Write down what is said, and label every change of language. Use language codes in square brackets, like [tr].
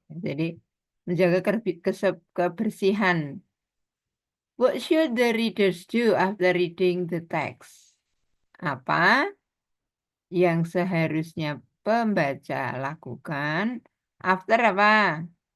[id] Jadi menjaga kebersihan. [en] What should the readers do after reading the text? [id] Apa yang seharusnya pembaca lakukan after apa?